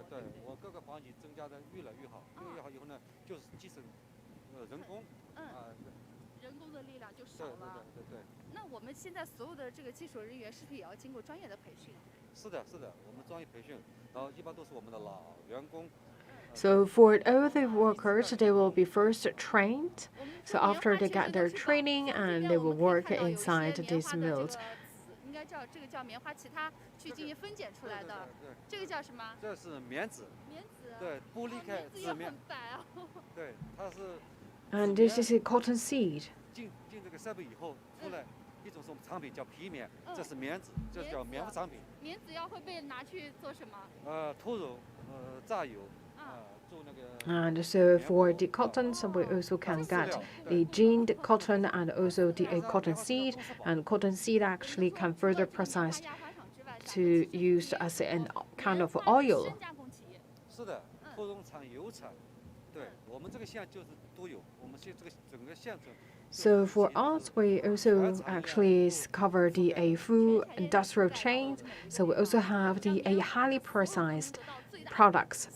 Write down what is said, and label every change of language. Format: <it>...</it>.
<zh>对，我各个环节增加的越来越好，越来越好以后呢，就是节省人工。人工的力量就少了。对。那我们现在所有的这个技术人员是不是也要经过专业的培训？是的，我们专业培训，然后一般都是我们的老员工。</zh> <en>So for all the workers, they will be first trained. So after they get their training, and they will work inside these mills.</en> <zh>应该叫这个叫棉花其他去进行分拣出来的。这个叫什么？这是棉纸。棉纸。对，剥离开纸面。很白啊。对，它是。</zh> <en>And this is a cotton seed.</en> <zh>进这个设备以后出来一种什么产品叫皮棉，这是棉纸，这叫棉花产品。棉纸要会被拿去做什么？脱绒，榨油。</zh> <en>And so for the cotton, so we also can get a ginned cotton and also the cotton seed. And cotton seed actually can further processed to use as a kind of oil.</en> <zh>是的，脱绒厂、油厂，对我们这个县就是都有，我们这个整个县城。</zh> <en>So for us, we also actually cover the full industrial chain. So we also have the highly processed products.</en>